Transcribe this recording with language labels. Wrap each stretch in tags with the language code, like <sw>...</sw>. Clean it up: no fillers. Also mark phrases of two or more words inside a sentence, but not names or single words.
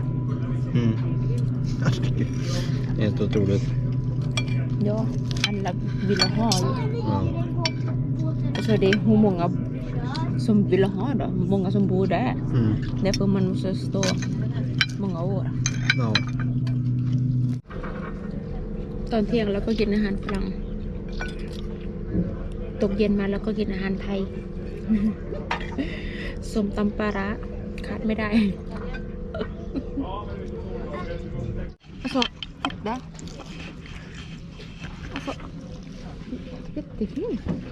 <sv>Mm. Helt otroligt. Ja, alla vill ha ju. Ja. Alltså det är hur många som vill ha då. Hur många som bor där. Mm. Därför man måste stå många år. Ja.</sv> <th>ตอนเที่ยงเราก็กินอาหารฝรั่งตกเย็นมาเราก็กินอาหารไทย ส้มตำปลาร้าขาดไม่ได้</th> <sv>alltså titta alltså jättefint</sv>